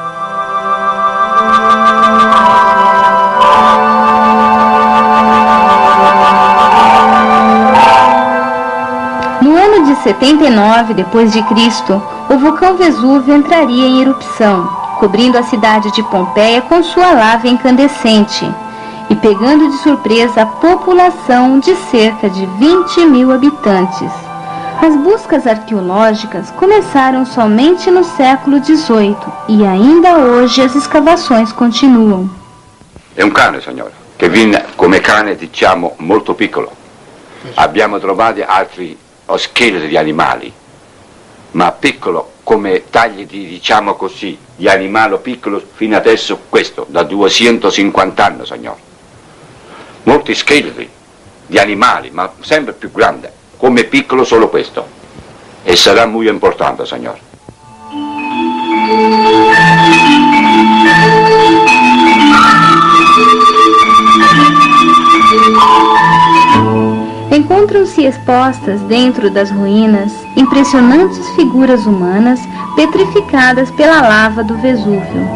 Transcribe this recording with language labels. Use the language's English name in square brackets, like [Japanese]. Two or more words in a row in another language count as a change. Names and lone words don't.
[Portuguese] No ano de 79 d.C., o vulcão Vesúvio entraria em erupção, cobrindo a cidade de Pompeia com sua lava incandescente e pegando de surpresa a população de cerca de 20.000 habitantes. As buscas arqueológicas começaram somente no século XVIII e ainda hoje as escavações continuam. [Italian] È un cane, signora, che viene come cane, diciamo, molto piccolo. Abbiamo trovato altri scheletri di animali, ma piccolo come tagli di, diciamo così, di animale piccolo fino adesso questo, da 250 anni, signora. Molti scheletri di animali, ma sempre più grande, come piccolo solo questo. E sarà molto importante, signor. [Portuguese] Encontram-se expostas dentro das ruínas impressionantes figuras humanas petrificadas pela lava do Vesúvio.